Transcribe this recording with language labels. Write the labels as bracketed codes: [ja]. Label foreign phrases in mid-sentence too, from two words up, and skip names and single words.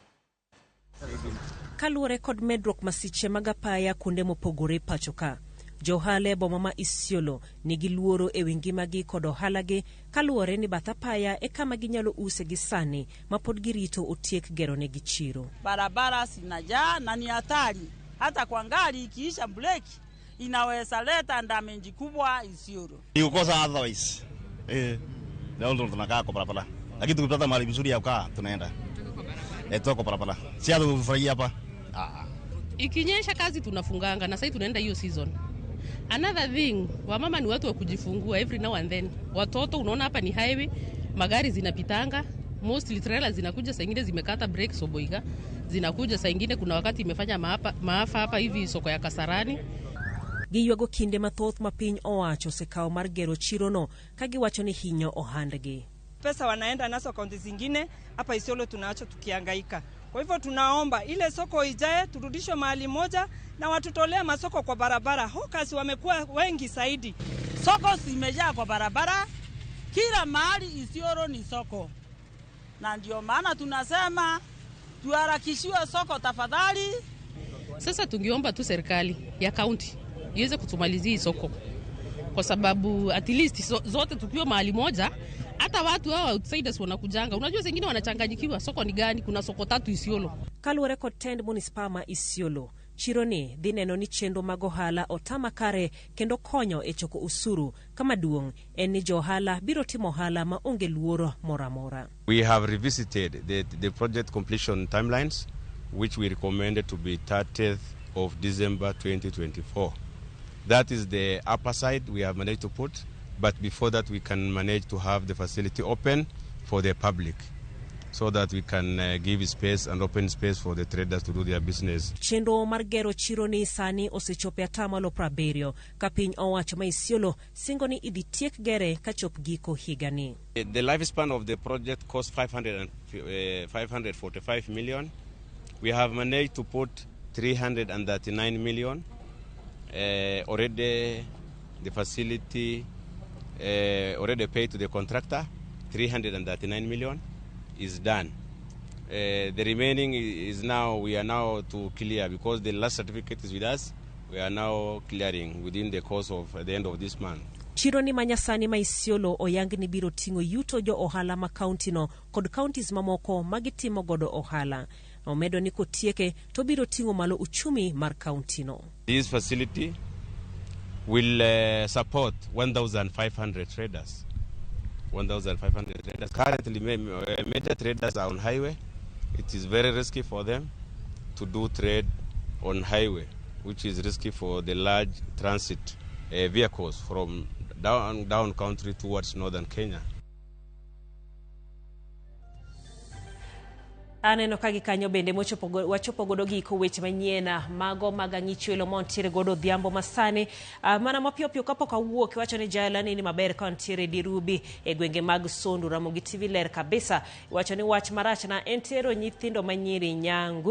[luo] Kaluwore kod medruok masiche mag apaya kuonde mopogore pachoka. Johala e boma ma Isiolo nigi luoro e wi ngimagi kod ohalagi kaluwore ni bath apaya e kama ginyalo use gi sani ma pod girito otiek gero negi chiro. [sw] Barabara zinajaa na ni hatari. Hata kwa gari ikiisha breki inaweza leta damage kubwa Isiolo. Ni kukosa otherwise. Leo tunakaa kwa barabara. Lakini tukipata mahali vizuri ya kukaa tunaenda. Tuko barabara. Si hata kufurahia hapa. Ikinyesha kazi tunafunganga na sasa tunaenda hiyo season. [en] Another thing, [sw] wamama ni watu wa kujifungua [en] every now and then. [sw] Watoto unaona hapa ni highway, magari zinapitanga, [en] mostly trailers [sw] zinakuja, saa ingine zimekata brake soboiga, zinakuja saa ingine kuna wakati imefanya maafa hapa hivi soko ya Kasarani. [luo] Giywago kinde mathoth ma piny owacho sekao mar gero chirono kagiwacho ni hinyo ohandgi. [sw] Pesa wanaenda naso kaunti zingine, hapa Isiolo tunaacho tukihangaika. Kwa hivyo tunaomba ile soko ijae turudishwe mahali moja na watutolea masoko kwa barabara. Hawkers wamekuwa wengi zaidi. Soko zimejaa kwa barabara. Kila mahali Isiolo ni soko. Na ndio maana tunasema tuharakishiwe soko tafadhali. Sasa tungeomba tu serikali ya kaunti iweze kutumalizia soko. Kwa sababu [en] at least [sw] zote tukiwa mahali moja, hata watu hao outsiders wanakujanga. Unajua wengine wanachanganyikiwa soko ni gani, kuna soko 3 Isiolo. [luo] Kaluwore kod tend municipal ma Isiolo, chironi dhi neno ni chenro mag ohala otama kare kendo konyo e choko usuru kama duong' en ni johala biro timo ohala ma onge luoro moramora. [en] We have revisited the project completion timelines, which we recommended to be 30th of December 2024. That is the upper side we have managed to put, but before that we can manage to have the facility open for the public, so that we can give space and open space for the traders to do their business. [luo] Chenro mar gero chironi sani osechope atamalo 70 ka piny owacho ma Isiolo singo ni idhi tiek gere ka chop giko higani. [en] The lifespan of the project cost 545 million. We have managed to put 339 million. Already the facility already paid to the contractor. 339 million is done. The remaining is now, we are now to clear because the last certificate is with us. We are now clearing within the course of the end of this month. [luo] Chironi manyasani ma Isiolo oyang ni biro tingo yuto jo ohala ma county no kod counties mamoko magitimo godo ohala. Omedo ni kotieke to biro tingo malo uchumi mar county no. [en] This facility will support 1,500 traders. 1,500 traders. Currently, major traders are on highway. It is very risky for them to do trade on highway, which is risky for the large transit vehicles from down country towards northern Kenya. [luo] Aneno kagi kanyo bende wachopo godo giko weche manyien mago magang'ichuelo montiere godo dhiambo masani. Mana mapiyo kapok awuok iwacho ni jala ni maber ka ntiere dirubi e gwenge mag Sondu. RamogiTV ler kabisa iwacho ni wach marach na entero nyithindo manyiri nyangu.